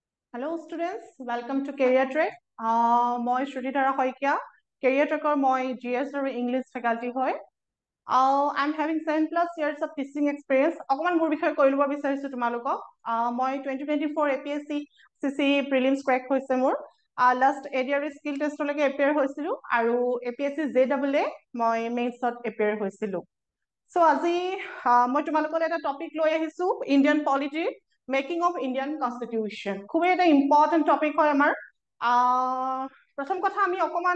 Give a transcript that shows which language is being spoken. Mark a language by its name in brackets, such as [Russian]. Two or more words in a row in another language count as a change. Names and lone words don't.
[English] Hello students, welcome to Career Track. [Assamese] মই Shrutitara Hoikia, Career Tracker মই GS আৰু [English] English faculty [Assamese] হয়. [English] I'm having 7+ years of teaching experience. [Assamese] অকমান মোৰ বিষয়ে কৈ ল'ব বিচাৰিছো তোমালোকক. মই 2024 APSC CC [English] prelims crack [Assamese] হৈছে মোৰ. [English] Last ADR skill test [Assamese] লৈকে appear হৈছিলো আৰু APSC JAA মই mains-ত appear হৈছিলো. So আজি মই তোমালোকৰ এটা টপিক লৈ আহিছো [English] Indian polity making of Indian constitution [Assamese] খুবেই এটা [English] important topic [Assamese] হয় আমাৰ প্ৰথম কথা আমি অকমান